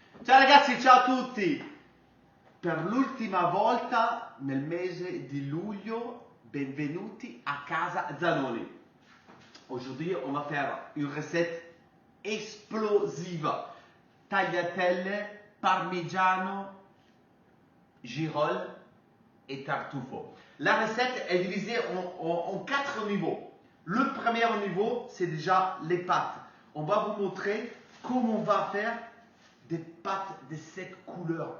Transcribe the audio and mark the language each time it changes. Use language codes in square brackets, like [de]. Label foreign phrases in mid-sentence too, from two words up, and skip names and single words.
[it] Ciao ragazzi, ciao a tutti! Per l'ultima volta nel mese di luglio, benvenuti a casa Zanoni. [fr] Aujourd'hui, on va faire une recette explosive. [it] Tagliatelle, parmigiano, [fr] girolles et [it] tartufo. [fr] La recette est divisée en 4 niveaux. Le premier niveau, c'est déjà les pâtes. On va vous montrer comment on va faire des pâtes de cette couleur.